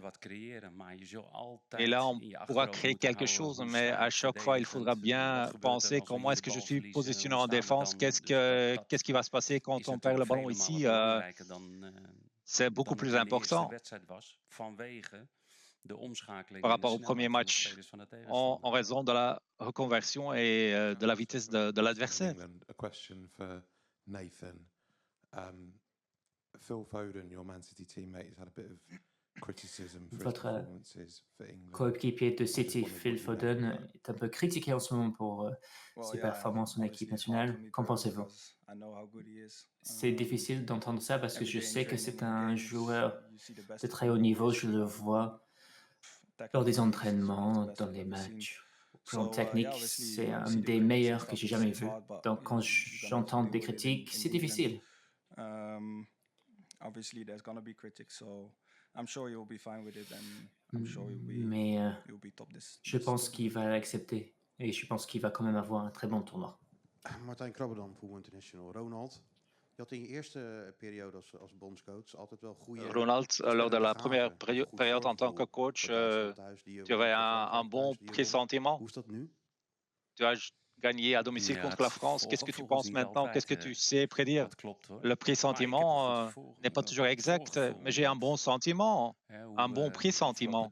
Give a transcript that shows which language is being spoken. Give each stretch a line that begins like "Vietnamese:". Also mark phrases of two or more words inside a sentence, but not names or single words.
French: Et là, on pourra créer quelque chose, mais à chaque fois, il faudra bien penser comment est-ce que je suis positionné en défense, qu'est-ce qui va se passer quand on perd le ballon ici. C'est beaucoup plus important par rapport au premier match, en raison de la reconversion et de la vitesse de l'adversaire. Nathan,
English: Phil Foden, your Man City teammate, has had a bit of criticism for his performances for England.
French: Coéquipier de City, Phil Foden, est un peu critiqué en ce moment pour ses performances en équipe nationale. Qu'en pensez-vous? C'est difficile d'entendre ça parce que je sais que c'est un joueur de très haut niveau. Je le vois lors des entraînements, dans les matchs. Plan technique, c'est un des meilleurs que j'ai jamais vu. Donc, quand j'entends des critiques, c'est difficile. Mais je pense qu'il va l'accepter et je pense qu'il va quand même avoir un très bon tournoi.
Dutch: Martijn Krabberdam, Voetbal International. Ronald, je had in je eerste periode als bondscoach altijd wel goede...
French: Ronald, lors de la première période en tant que coach, tu avais un bon pressentiment. Tu as gagné à domicile contre la France. Qu'est-ce que tu penses maintenant? Qu'est-ce que tu sais prédire? Le pressentiment n'est pas toujours exact, mais j'ai un bon sentiment, un bon pressentiment.